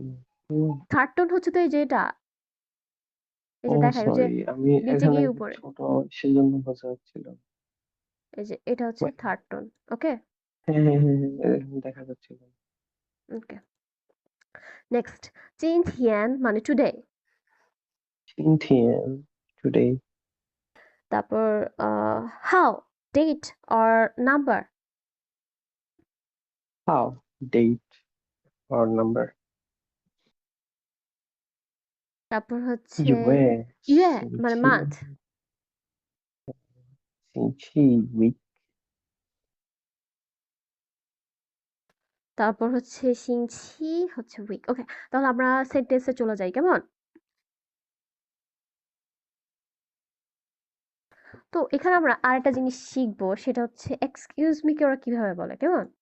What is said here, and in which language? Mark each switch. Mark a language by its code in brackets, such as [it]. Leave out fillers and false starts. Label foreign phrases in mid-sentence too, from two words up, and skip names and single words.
[bn] থার্ড টোন হচ্ছে তো এই যে এটা এই ও যে দেখায় ওই যে সরি আমি নিচে এখানে গিয়ে উপরে ছোট সেজন্য বোঝা হচ্ছিল এই যে এটা হচ্ছে [en] When- [bn] থার্ড টোন ওকে হ্যাঁ হ্যাঁ হ্যাঁ হ্যাঁ, দেখা যাচ্ছিল ওকে নেক্সট 今天 মানে টুডে [zh] 今天 today [bn] তারপর [en] how date or number how date or number [bn] তারপর হচ্ছে [zh] 月 [bn] ইয়ে [zh] 星 [bn] মানে [zh] 期 [en] মান্থ [zh] 星期 week [bn] তারপর হচ্ছে সিংছি হচ্ছে উইক ওকে তাহলে আমরা সেন্টেন্সে চলে যাই কেমন তো এখানে আমরা আরেকটা জিনিস শিখবো সেটা হচ্ছে [en] excuse me [bn] কে ওরা কিভাবে বলে কেমন